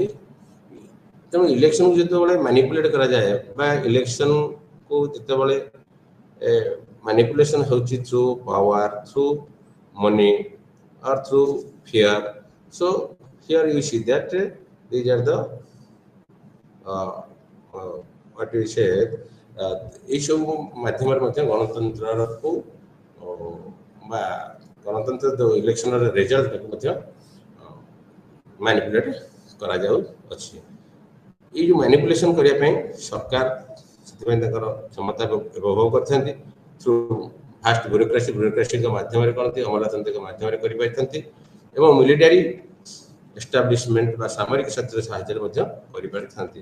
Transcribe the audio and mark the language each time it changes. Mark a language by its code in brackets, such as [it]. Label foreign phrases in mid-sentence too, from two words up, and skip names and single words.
[or] ତେଣୁ ଇଲେକ୍ସନକୁ ଯେତେବେଳେ ମ୍ୟାନିପୁଲେଟ୍ କରାଯାଏ ବା ଇଲେକ୍ସନକୁ ଯେତେବେଳେ ମ୍ୟାନିପୁଲେସନ୍ ହେଉଛି [en] through power, through money or through fear, so here you see that these are the what we say, [or] ଏଇସବୁ ମାଧ୍ୟମରେ ମଧ୍ୟ ଗଣତନ୍ତ୍ରକୁ ବା ଗଣତନ୍ତ୍ର ଇଲେକ୍ସନର ରେଜଲ୍ଟକୁ ମଧ୍ୟ ମ୍ୟାନିପୁଲେଟ୍ କରାଯାଉଅଛି। ଏଇ ଯେଉଁ ମ୍ୟାନିପୁଲେସନ୍ କରିବା ପାଇଁ ସରକାର ସେଥିପାଇଁ ତାଙ୍କର କ୍ଷମତା ବ୍ୟବହାର କରିଥାନ୍ତି [en] through first [or] ବ୍ୟୁରୋକ୍ରାସିଙ୍କ ମାଧ୍ୟମରେ କରନ୍ତି, ଅମଲାତନ୍ତ୍ରିକ ମାଧ୍ୟମରେ କରିପାରିଥାନ୍ତି ଏବଂ [en] military establishment [or] ବା ସାମରିକ କ୍ଷେତ୍ରରେ ସାହାଯ୍ୟରେ ମଧ୍ୟ କରିପାରିଥାନ୍ତି।